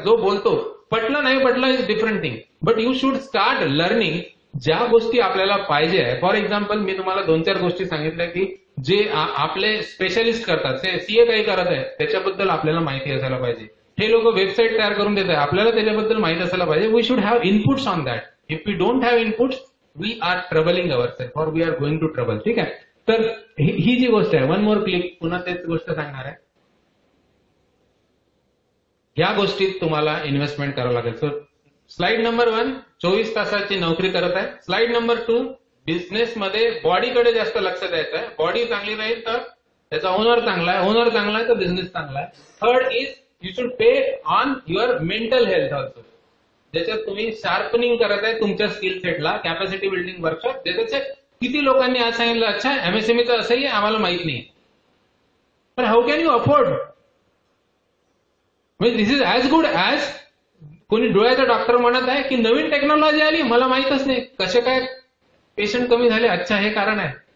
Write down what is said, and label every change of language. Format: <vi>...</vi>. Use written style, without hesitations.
<mr>जो बोलतो पटलं नाही पटलं is different thing, but you should start learning ज्या गोष्टी आपल्याला पाहिजे आहे. फॉर एक्झाम्पल, मी तुम्हाला 2-4 गोष्टी सांगितल्या की जे आपले स्पेशलिस्ट करतात. सीए काही करत आहे त्याच्याबद्दल आपल्याला माहिती असायला पाहिजे. हे लोक वेबसाईट तयार करून देत आहे, आपल्याला त्याच्याबद्दल माहिती असायला पाहिजे.</mr> <en>We should have inputs on that. If we don't have inputs, we are troubling our self or we are going to trouble.</en> <mr>ठीक आहे, तर ही जी गोष्ट आहे, 1 मोर क्लिक, पुन्हा तेच गोष्ट सांगणार आहे. या गोष्टीत तुम्हाला इन्व्हेस्टमेंट करावं लागेल. सो स्लाइड नंबर 1, 24 तासाची नोकरी करत आहे. स्लाइड नंबर 2, बिझनेसमध्ये बॉडीकडे जास्त लक्ष द्यायचं आहे. बॉडी चांगली राहील तर त्याचा ओनर चांगला आहे, ओनर चांगला आहे तर बिझनेस चांगला आहे.</mr> <en>Third is you should pay on your mental health also.</en> <mr>ज्याच्यात तुम्ही शार्पनिंग करत आहे तुमच्या स्किल सेटला. कॅपॅसिटी बिल्डिंग वर्कशॉप, ज्याच्यात किती लोकांनी आज सांगितलं, अच्छा MSMEचं असंही आहे, आम्हाला माहित नाही. पण हाऊ कॅन यू अफोर्ड? म्हणजे दिस इज ऍज गुड ऍज कोणी डोळ्याचा डॉक्टर म्हणत आहे की नवीन टेक्नॉलॉजी आली, मला माहितच नाही कसे काय पेशंट कमी झाले. अच्छा, हे कारण आहे.</mr>